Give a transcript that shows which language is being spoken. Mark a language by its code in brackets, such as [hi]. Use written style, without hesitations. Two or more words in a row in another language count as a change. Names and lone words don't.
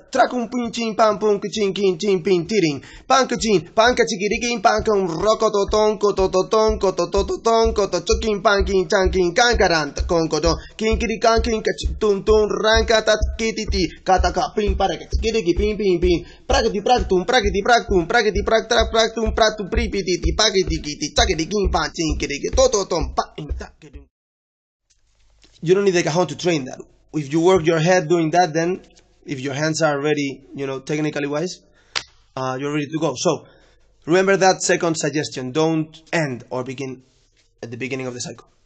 [en] Trakum pin chin pam pum kichin kin chin pin tiring. Pankachin, pankachikirikin pankum rokototon kotototon kotototon kotochokin pankin chankin kankaran konkoto kinkirikan kinkachitun tun rankatat kititi kataka pin parakiriki pin pin pin prakati praktum prakati praktum prakati praktra praktum pratu pripiti pakiti kiti chakirikin panchin kiriki tototon pa. You don't need the cajon to train that. If you work your head doing that, then if your hands are ready, you know, technically wise, you're ready to go. So remember that second suggestion. Don't end or begin at the beginning of the cycle.